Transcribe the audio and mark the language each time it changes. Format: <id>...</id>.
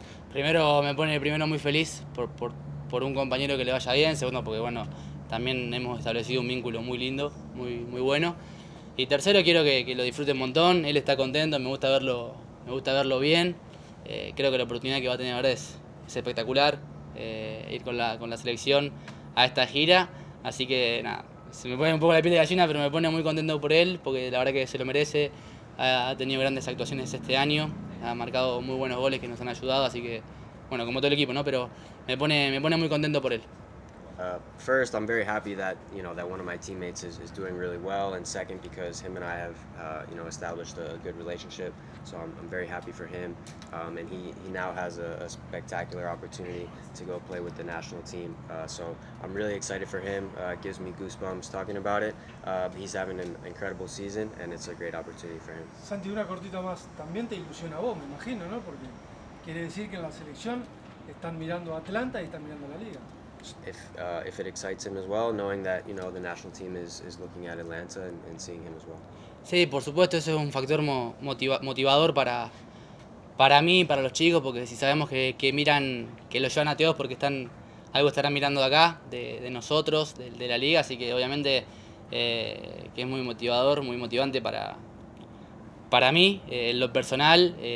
<es>Primero me pone muy feliz por un compañero que le vaya bien, segundo porque bueno, también hemos establecido un vínculo muy lindo, muy bueno. Y tercero quiero que lo disfrute un montón, él está contento, me gusta verlo bien. Creo que la oportunidad que va a tener ahora es espectacular, ir con la selección a esta gira, así que nada, se me pone un poco la piel de gallina, pero me pone muy contento por él, porque la verdad que se lo merece, ha tenido grandes actuaciones este año, ha marcado muy buenos goles que nos han ayudado, así que, bueno, como todo el equipo, ¿no? Pero me pone muy contento por él.</es> <en>First, I'm very happy that that one of my teammates is doing really well, and second, because him and I have established a good relationship. So I'm very happy for him, and he now has a spectacular opportunity to go play with the national team. So I'm really excited for him. It gives me goosebumps talking about it. He's having an incredible season, and it's a great opportunity for him.</en> <es>Santi, una cortita más. También te ilusiona a vos, me imagino, ¿no? Porque quiere decir que en la selección están mirando a Atlanta y están mirando a la liga.</es> <en>If it excites him as well, knowing that the national team is looking at Atlanta and seeing him as well.</en> <es>Sí, por supuesto, eso es un factor motivador para mí y para los chicos, porque si sabemos que miran, que lo llevan a todos porque algo estarán mirando de acá, de nosotros, de la liga, así que obviamente que es muy motivador, muy motivante para mí, en lo personal.</es>